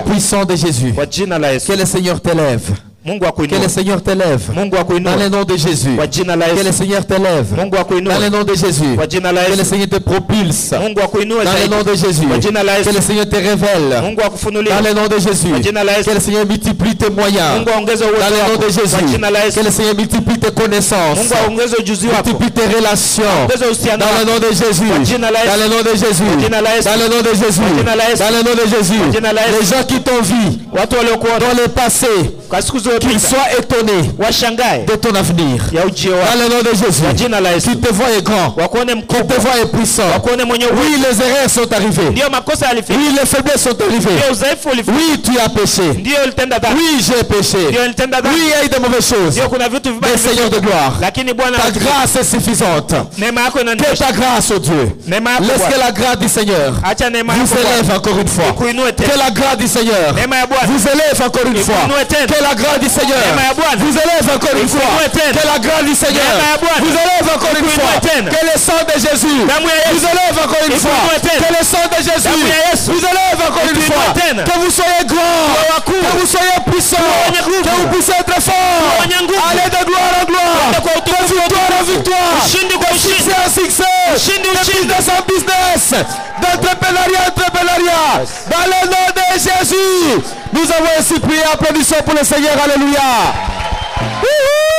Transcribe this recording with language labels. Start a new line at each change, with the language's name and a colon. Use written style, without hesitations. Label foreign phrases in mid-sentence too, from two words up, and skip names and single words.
French: puissant de Jésus.
Swahili: Kwa jina la Yesu.
French: Que le Seigneur t'élève.
Swahili: Mungu
French: Que le
Swahili: akuinue.
French: Seigneur t'élève.
Swahili: Mungu
French: Dans
Swahili: akuinue.
French: le nom de Jésus.
Swahili: Kwa jina la
French: Que le
Swahili: Yesu.
French: Seigneur t'élève.
Swahili: Mungu
French: Dans le
Swahili: akuinue.
French: nom de Jésus.
Swahili: Kwa jina la
French: Que le
Swahili: Yesu.
French: Seigneur te propulse.
Swahili: Mungu akuinue
French: Dans le
Swahili: zaidi.
French: nom de Jésus.
Swahili: Kwa jina la
French: Que le
Swahili: Yesu.
French: Seigneur te révèle.
Swahili: Mungu akufunulie.
French: Dans le nom de Jésus.
Swahili: Kwa jina la Yesu.
French: Que le Seigneur multiplie tes moyens.
Swahili: Mungu aongeze uwezo
French: Dans le nom
Swahili: wako.
French: de Jésus.
Swahili: Kwa jina la Yesu.
French: Que le Seigneur multiplie tes connaissances.
Swahili: Mungu aongeze ujuzi wako.
French: Multiplie tes relations.
Swahili: Ongeza uhusiano
French: Dans le
Swahili: wako.
French: nom de Jésus.
Swahili: Kwa jina la Yesu.
French: Dans le nom de Jésus.
Swahili: Kwa jina la Yesu.
French: Dans le nom de Jésus.
Swahili: Kwa jina la Yesu.
French: Dans le nom de Jésus.
Swahili: Kwa jina la Yesu.
French: Les gens qui t'ont vu
Swahili: Watu waliokuona
French: dans le passé,
Swahili: kwa siku
French: qu'ils
Swahili: zilizopita
French: soient étonnés
Swahili: washangae
French: de ton avenir.
Swahili: ya ujio
French: Dans
Swahili: wako.
French: le nom de Jésus.
Swahili: Kwa jina la Yesu.
French: Qu'ils te voient grand.
Swahili: Wakuone
French: Qu'ils te
Swahili: mkubwa.
French: voient puissant.
Swahili: Wakuone mwenye uwezo.
French: Oui, les erreurs sont arrivées.
Swahili: Ndio makosa yalifika.
French: Oui, les faiblesses sont arrivées.
Swahili: Ndio udhaifu ulifika.
French: Oui, tu as péché.
Swahili: Ndio ulitenda dhambi.
French: Oui, j'ai péché.
Swahili: Ndio ulitenda
French: Oui,
Swahili: dhambi.
French: il y a eu de mauvaises choses.
Swahili: Ndio kuna vitu vibaya.
French: Mais Seigneur de gloire,
Swahili: Lakini Bwana,
French: ta grâce est suffisante.
Swahili: neema yako
French: Que
Swahili: inanitosha.
French: ta grâce, oh Dieu.
Swahili: Neema yako
French: Laisse que
Swahili: Bwana.
French: la grâce du Seigneur
Swahili: Acha neema
French: vous
Swahili: yako Bwana.
French: élève encore une fois.
Swahili: Ikuinue tena.
French: Que la grâce du Seigneur
Swahili: Neema ya Bwana.
French: vous élève encore une fois.
Swahili: Ikuinue tena.
French: Que la grâce du Seigneur
Swahili: Neema ya Bwana.
French: vous élève encore une fois.
Swahili: Ikuinue tena.
French: Que la grâce du Seigneur
Swahili: Neema ya Bwana.
French: vous élève encore une
Swahili: Ikuinue
French: fois.
Swahili: tena.
French: Que le sang de Jésus
Swahili: Damu ya Yesu.
French: vous élève encore une fois.
Swahili: Ikuinue tena.
French: Que le sang de Jésus
Swahili: Damu ya Yesu.
French: vous élève encore une
Swahili: Ikuinue
French: fois.
Swahili: tena.
French: Que vous soyez grand. Que vous soyez puissant.
Swahili: wenye nguvu.
French: Que vous puissiez être fort.
Swahili: wenye nguvu.
French: Allez de gloire en gloire.
Swahili: Kwenda kwa utukufu
French: De victoire en victoire.
Swahili: Ushindi kwa
French: De
Swahili: ushindi.
French: succès en succès.
Swahili: Ushindi,
French: De
Swahili: ushindi.
French: business en business. D'entrepreneuriat en entrepreneuriat. Dans le nom de Jésus. Nous avons ainsi prié. Applaudissons pour le Seigneur. Alléluia. Wouhou.